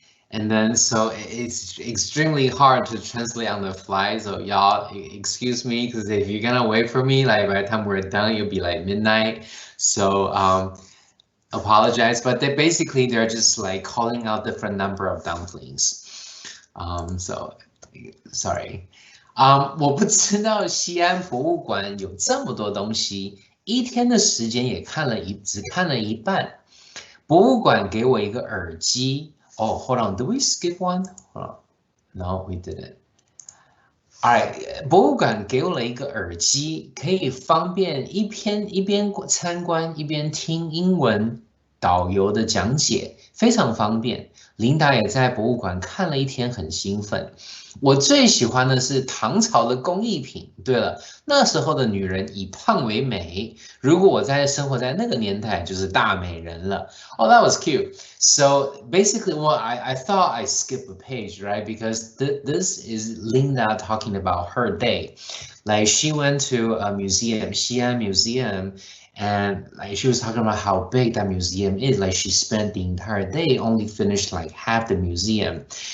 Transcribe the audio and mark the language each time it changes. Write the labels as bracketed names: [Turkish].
[English] And then so it's extremely hard to translate on the fly. So y'all excuse me, because if you're gonna wait for me, like by the time we're done, it'll be like midnight. So apologize, but they're just like calling out different number of dumplings. So sorry. [Chinese] 我不知道西安博物馆有这么多东西，一天的时间也只看了一半。博物馆给我一个耳机。 [English] Oh, hold on. Did we skip one? Hold on. No, we didn't. [Chinese] Alright, 博物馆给我了一个耳机，可以方便一边参观一边听英文导游的讲解，非常方便。琳达也在博物馆看了一天，很兴奋。我最喜欢的是唐朝的工艺品。对了，那时候的女人以胖为美，如果我生活在那个年代，就是大美人了。 [English] Oh, that was cute. So basically, well, I thought I skipped a page, right? Because this is Linda talking about her day. Like she went to a museum, Xi'an Museum, and like she was talking about how big that museum is. Like she spent the entire day, only finished like half the museum.